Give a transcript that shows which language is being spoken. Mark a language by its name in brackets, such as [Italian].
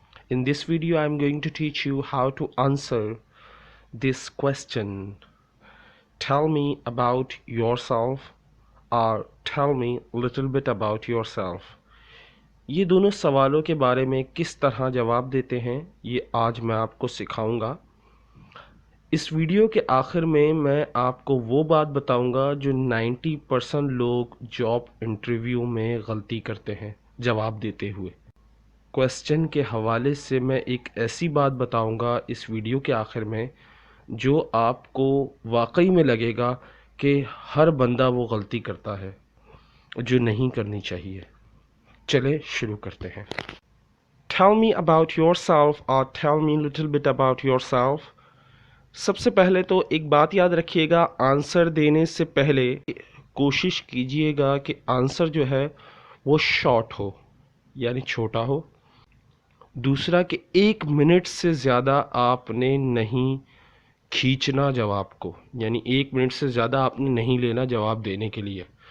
[English] In this video, I am going to teach you how to answer this question. Tell me about yourself or tell me little bit about yourself. [Urdu] یہ دونوں سوالوں کے بارے میں کس طرح جواب دیتے ہیں یہ آج میں آپ کو سکھاؤں گا. اس ویڈیو کے آخر میں آپ کو وہ بات بتاؤں گا جو 90% لوگ جاب انٹرویو میں غلطی کرتے ہیں جواب دیتے ہوئے. کوسچن کے حوالے سے میں ایک ایسی بات بتاؤں گا اس ویڈیو کے آخر میں جو آپ کو واقعی میں لگے گا کہ ہر بندہ وہ غلطی کرتا ہے جو نہیں کرنی چاہیے. چلے شروع کرتے ہیں. [English] Tell me about yourself or tell me little bit about yourself. [Urdu] سب سے پہلے تو ایک بات یاد رکھیے گا، آنسر دینے سے پہلے کوشش کیجئے گا کہ آنسر جو ہے وہ شارٹ ہو یعنی چھوٹا ہو. دوسرا کہ 1 منٹ سے زیادہ آپ نے نہیں کھینچنا جواب کو، یعنی 1 منٹ سے زیادہ آپ نے نہیں لینا جواب دینے کے لیے.